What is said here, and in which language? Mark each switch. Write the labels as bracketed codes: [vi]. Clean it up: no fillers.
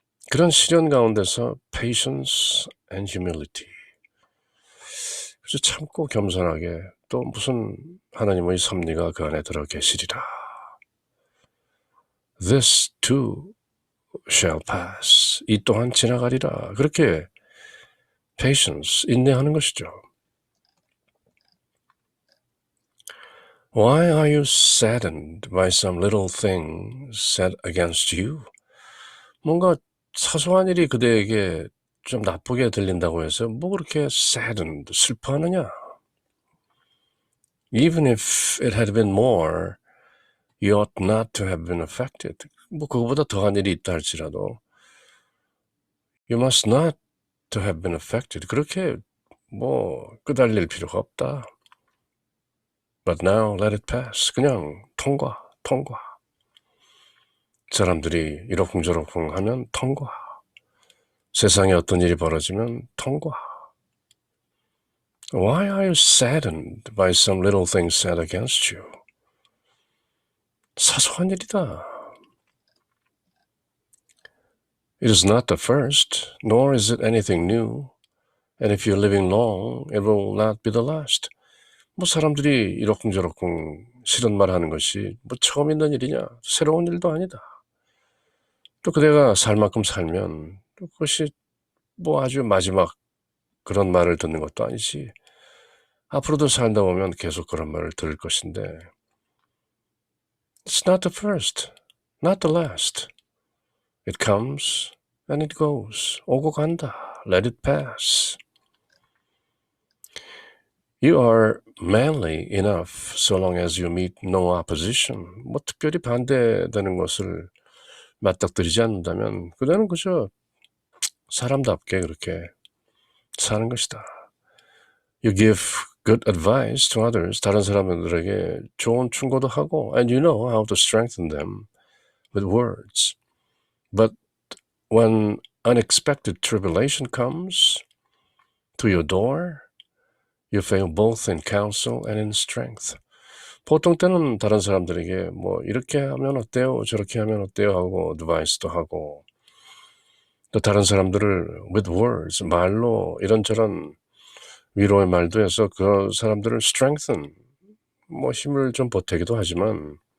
[ko] 그런 시련 가운데서 [en] patience and humility, [ko] 그래서 참고 겸손하게 또 무슨 하나님의 섭리가 그 안에 들어 계시리라. [en] This too shall pass. [ko] 이 또한 지나가리라. 그렇게 patience, 인내하는 것이죠. [en] Why are you saddened by some little thing said against you? [ko] 뭔가 사소한 일이 그대에게 좀 나쁘게 들린다고 해서 그렇게 saddened, 슬퍼하느냐? [en] Even if it had been more You ought not to have been affected. [ko] 뭐 그거보다 더한 일이 있다 할지라도 [en] You must not to have been affected. [ko] 그렇게 뭐 끄달릴 필요가 없다. [en] But now let it pass. [ko] 그냥 통과. 사람들이 이러쿵저러쿵 하면 통과. 세상에 어떤 일이 벌어지면 통과. [en] Why are you saddened by some little things said against you? [ko] 사소한 일이다. [en] It is not the first, nor is it anything new. And if you're living long, it will not be the last. [ko] 뭐 사람들이 이러쿵저러쿵 싫은 말 하는 것이 뭐 처음 있는 일이냐? 새로운 일도 아니다. 또 그대가 살 만큼 살면 또 그것이 뭐 아주 마지막 그런 말을 듣는 것도 아니지. 앞으로도 살다 보면 계속 그런 말을 들을 것인데 [en] It's not the first, not the last. It comes and it goes. [ko] 오고 간다. [en] Let it pass. You are manly enough so long as you meet no opposition. [ko] 뭐 특별히 반대되는 것을 맞닥뜨리지 않는다면 그대는 그저 사람답게 그렇게 사는 것이다. [en] You give good advice to others. [ko] 다른 사람들에게 좋은 충고도 하고 [en] and you know how to strengthen them with words. But when unexpected tribulation comes to your door, you fail both in counsel and in strength. [ko] 보통 때는 다른 사람들에게 뭐 이렇게 하면 어때요? 저렇게 하면 어때요? 하고 advice도 하고 또 다른 사람들을 [en] with words, [ko] 말로 이런저런 위로의 말도 해서 그 사람들을 strengthen, 뭐 힘을 좀 보태기도 하지만